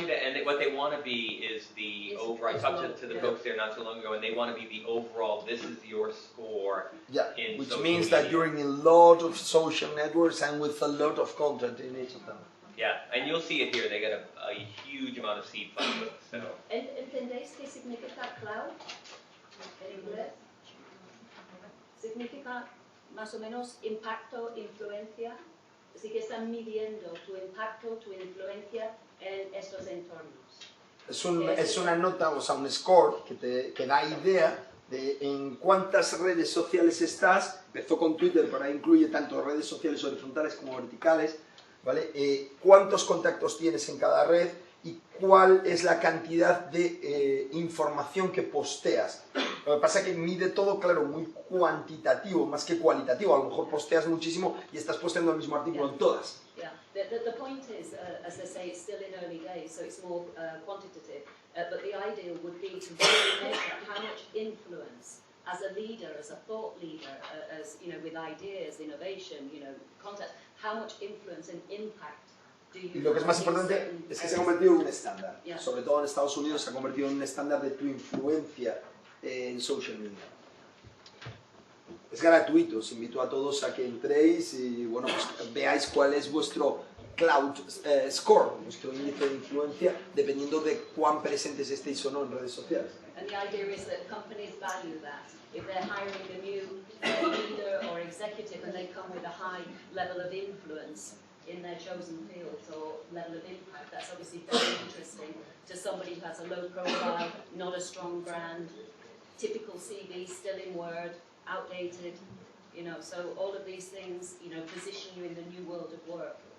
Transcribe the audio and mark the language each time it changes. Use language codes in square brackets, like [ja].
[en] And what they want to be is the overall. I talked to the folks there not so long ago, and they want to be the overall. This is your score. Yeah, which means that you're in a lot of social networks and with a lot of content in each of them. Yeah, and you'll see it here. They got a huge amount of seed funding. So. [es] ¿Entendéis qué significa cloud en inglés? Significa más o menos impacto, influencia. Así que están midiendo tu impacto, tu influencia en estos entornos. Es una nota, o sea, un score que da idea de en cuántas redes sociales estás. Empezó con Twitter, pero ahí incluye tanto redes sociales horizontales como verticales, ¿vale? Cuántos contactos tienes en cada red y cuál es la cantidad de información que posteas. Lo que pasa es que mide todo, claro, muy cuantitativo, más que cualitativo. A lo mejor posteas muchísimo y estás posteando el mismo artículo en todas. [en] Yeah, the point is, as I say, it's still in early days, so it's more quantitative. But the idea would be to really measure how much influence as a leader, as a thought leader, as, you know, with ideas, innovation, you know, content, how much influence and impact do you [es] Y lo que es más [en] have in [es] importante [en] certain [es] es que se ha [en] areas? [es] convertido en un estándar. [en] Yeah. [es] Sobre todo en Estados Unidos se ha convertido en un estándar de tu influencia en social media. Es gratuito, os invito a todos a que entréis y bueno, pues veáis cuál es vuestro cloud score, vuestro índice de influencia, dependiendo de cuán presentes estéis o no en redes sociales. [en] And the idea is that companies value that. If they're hiring a new leader or executive and they come with a high level of influence in their chosen fields or level of impact, that's obviously very interesting to somebody who has a low profile, not a strong brand, typical CV, still in Word, outdated, you know, so all of these things, you know, position you in the new world of work.